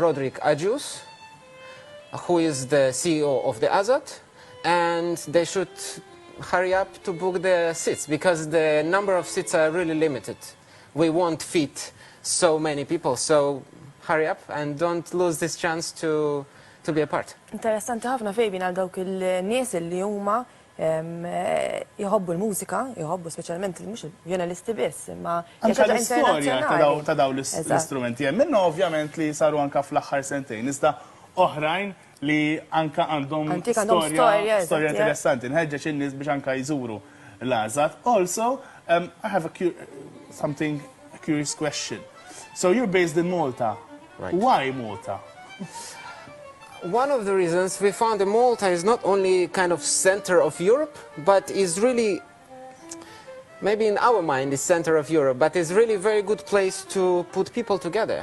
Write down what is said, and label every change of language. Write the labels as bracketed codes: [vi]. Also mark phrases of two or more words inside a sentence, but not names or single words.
[en] Roderick Agius, who is the CEO of the Azat, and they should hurry up to book the seats, because the number of seats are really limited. We won't fit so many people, so hurry up and don't lose this chance to be a part. [mt] Interessanti ħafna fejn għal dawk il-nies li huma jħobbu l-mużika, jħobbu speċjalment mhux il-vjolinisti biss, imma anke l-istorja ta' dawn l-istrumenti. Minnu ovvjament li saru anke fl-aħħar sentejn, iżda oħrajn li anka għandhom storja interessanti. Nħeġġeġ in-nies biex anka jżuru l-Azat. [en] Also, I have a curious question. So you're based in Malta. Right. Why Malta? One of the reasons we found that Malta is not only kind of center of Europe, but is really, maybe in our mind, is center of Europe, but is really a very good place to put people together.